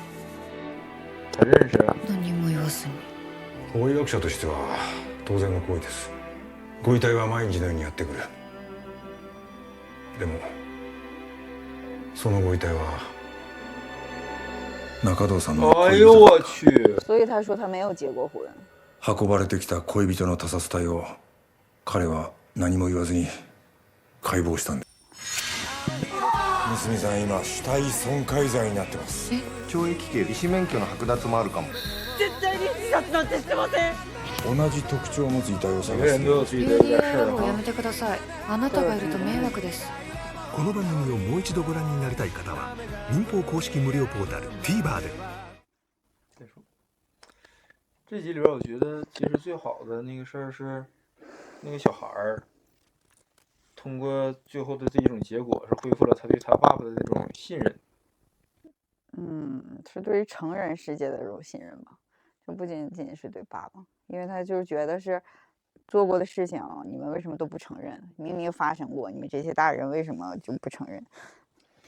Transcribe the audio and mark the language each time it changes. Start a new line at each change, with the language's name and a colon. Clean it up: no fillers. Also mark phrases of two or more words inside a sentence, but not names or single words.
Japanese: 何も言わずに。法医学者としては当然の行為です。ご遺体は毎日のようにやってくる。でもそのご遺体は中藤さんの
Chinese: 哎呦我去！所以他说他没有结过婚。
Japanese: 運ばれてきた恋人の他殺体を彼は何も言わずに解剖したんです。娘さん今死体損壊罪になってます。懲役刑、医師免許の剥奪もあるかも。絶対に自殺なんてしてません。同じ特徴を持つ遺体を探して UDI をやめてください。あなたがいると迷惑です。この番組をもう一度ご覧になりたい方は民放公式無料ポータル TVer で。
Chinese: 这集里边，我觉得其实最好的那个事儿是，那个小孩儿通过最后的这一种结果，是恢复了他对他爸爸的那种信任。是对于成人世界的这种信任吧，就不仅仅是对爸爸，因为他就是觉得是做过的事情，你们为什么都不承认？明明发生过，你们这些大人为什么就不承认？